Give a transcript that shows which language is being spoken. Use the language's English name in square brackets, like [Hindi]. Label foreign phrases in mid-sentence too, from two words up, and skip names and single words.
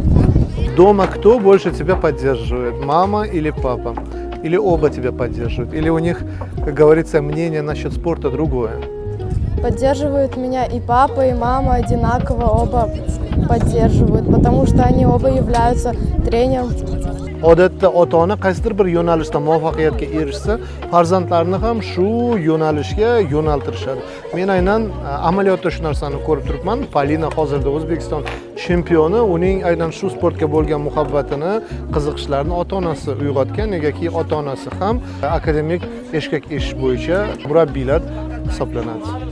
[Russian] Дома кто больше тебя поддерживает, мама или папа? Или оба тебя поддерживают? Или у них, как говорится, мнение насчет спорта другое? Поддерживают меня и папа, и мама одинаково, оба поддерживают, потому что они оба являются тренером. [Uzbek] Odatda ota-ona qaysidir bir yo'nalishda muvaffaqiyatga erishsa, farzandlarini ham shu yo'nalishga yo'naltirishadi. Men aynan amaliyotda shu narsani ko'rib turibman. Polina hozirda O'zbekiston chempioni, uning aynan shu sportga bo'lgan muhabbatini, qiziqishlarini ota-onasi uyg'otgan, negaki ota-onasi ham akademik eshkak ish bo'yicha murabbiylar hisoblanadi.